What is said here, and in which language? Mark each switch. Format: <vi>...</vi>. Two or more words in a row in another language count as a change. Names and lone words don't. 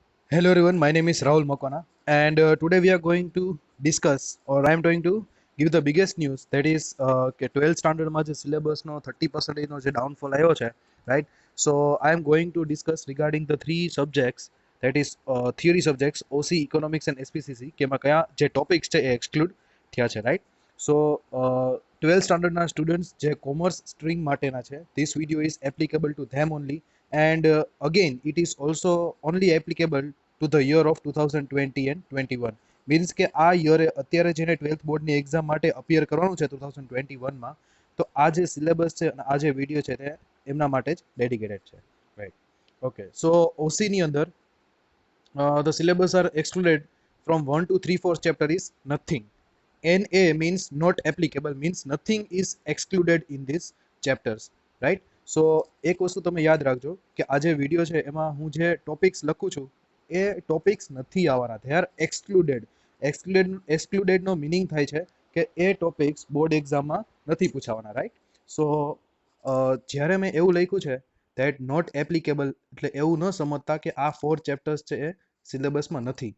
<en>Hello everyone, my name is Rahul Makwana, and today we are going to discuss, or I am going to give the biggest news, that is</en> <gu>કે 12th સ્ટાન્ડર્ડમાં જે સિલેબસનો 30%નો જે ડાઉનફોલ આવ્યો છે,</gu> <en>રાઈટ. so I am going to discuss regarding the three subjects, that is theory subjects OC, economics and SPCC,</en> <gu>કે એમાં કયા જે ટોપિક્સ છે એ એક્સક્લુડ થયા છે,</gu> <en>રાઈટ. સો</en> <gu>12th સ્ટાન્ડર્ડના સ્ટુડન્ટ્સ જે કોમર્સ સ્ટ્રીમ માટેના છે,</gu> <en>this video is applicable to them only, and again it is also only applicable to the year of 2020 and 21.</en> <gu>મીન્સ કે આ યરે અત્યારે જેને 12th બોર્ડની એક્ઝામ માટે અપિયર કરવાનું છે 2021માં, તો આ જે સિલેબસ છે અને આ જે વિડીયો છે તે એમના માટે જ ડેડિકેટેડ છે, રાઈટ.</gu> <en>okay, so</en> <gu>ઓસીની અંદર</gu> <en>the syllabus are excluded from 1 to 3 4 chapter is nothing. NA means not applicable, means nothing is excluded in these chapters, right.</en> <gu>સો એક વસ્તુ તમે યાદ રાખજો કે આ જે વિડીયો છે એમાં હું જે ટોપિક્સ લખું છું એ ટોપિક્સ નથી આવવાના,</gu> <en>they are excluded.</en> <gu>એક્સક્લુડેડનો મિનિંગ થાય છે કે એ ટોપિક્સ બોર્ડ એક્ઝામમાં નથી પૂછાવાના, રાઈટ. સો જ્યારે મેં એવું લખ્યું છે</gu> <en>that not applicable,</en> <gu>એટલે એવું ન સમજતા કે આ 4 ચેપ્ટર્સ છે એ સિલેબસમાં નથી.</gu>